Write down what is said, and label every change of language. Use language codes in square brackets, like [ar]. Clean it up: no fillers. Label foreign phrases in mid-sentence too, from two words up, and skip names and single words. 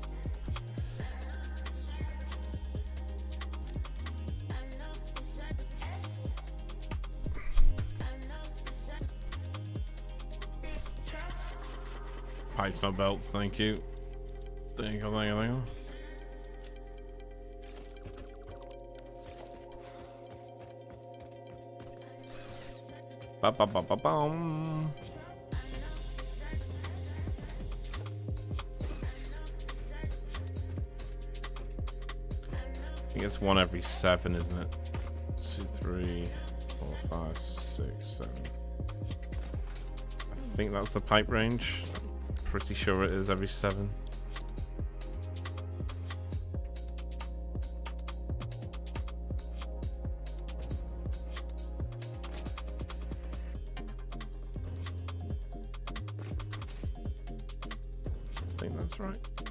[en] Pipes, not belts. Thank you. There you go. There you go. There you go. Ba ba ba ba bum. I think it's one every 7, isn't it? 2, 3, 4, 5, 6, 7. I think that's the pipe range. I'm pretty sure it is every 7. I think that's right.